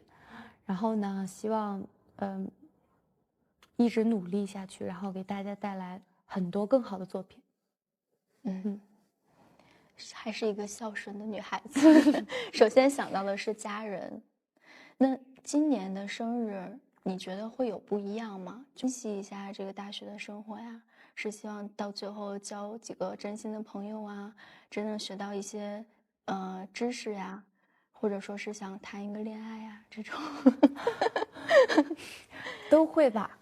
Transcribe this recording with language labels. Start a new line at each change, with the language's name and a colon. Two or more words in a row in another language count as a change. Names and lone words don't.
Chinese: 然後呢，希望一直努力下去，然後給大家帶來很多更好的作品。還是一個孝順的女孩子。首先想到的是家人。那今年的生日，你覺得會有不一樣嗎？珍惜一下這個大學的生活呀，是希望到最後交幾個真心的朋友啊，真正學到一些知識呀，或者說是想談一個戀愛呀，這種都會吧，